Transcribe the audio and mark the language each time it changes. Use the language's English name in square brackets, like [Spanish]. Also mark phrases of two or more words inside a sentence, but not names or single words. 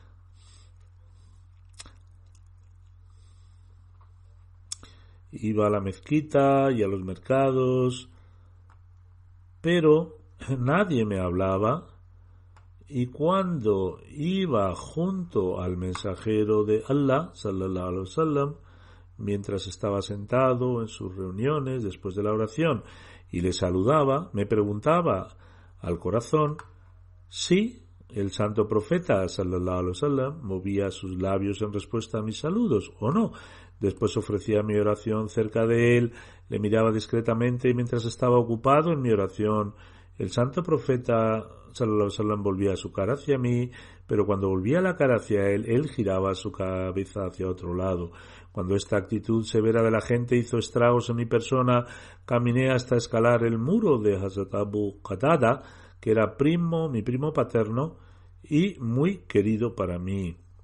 [Spanish] Iba a la mezquita y a los mercados, pero nadie me hablaba, y cuando iba junto al mensajero de Allah, [Arabic] صلى الله عليه وسلم, [Spanish] mientras estaba sentado en sus reuniones después de la oración y le saludaba, me preguntaba al corazón si el santo profeta [Arabic] صلى الله عليه وسلم [Spanish] movía sus labios en respuesta a mis saludos o no. Después ofrecía mi oración cerca de él, le miraba discretamente y mientras estaba ocupado en mi oración, el santo profeta [Arabic] صلى الله عليه وسلم [Spanish] volvía su cara hacia mí, pero cuando volvía la cara hacia él, él giraba su cabeza hacia otro lado. Cuando esta actitud severa de la gente hizo estragos en mi persona, caminé hasta escalar el muro de Hazrat Abu Qatada, que era mi primo paterno y muy querido para mí.